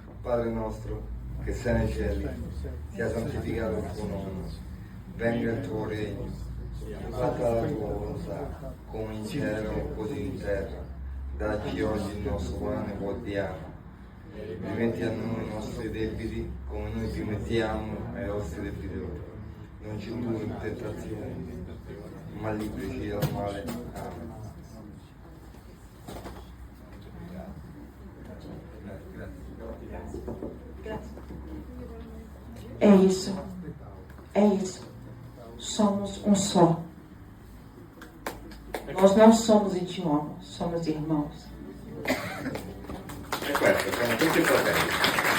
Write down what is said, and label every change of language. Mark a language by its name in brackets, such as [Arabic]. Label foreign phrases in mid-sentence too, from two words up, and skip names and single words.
[Italian] Padre nostro, che sei nei cieli, sia santificato il tuo nome, venga il tuo regno, fatta la tua volontà, come in cielo così in terra. Dacci oggi il nostro pane quotidiano, rimetti a noi i nostri debiti, come noi rimettiamo ai nostri debitori. Non ci indurre in tentazione, ma libraci dal male. Amen. [Portuguese] É isso. É isso. Somos um só. Nós não somos idiomas, somos irmãos. [Italian] E questo, siamo tutti fratelli.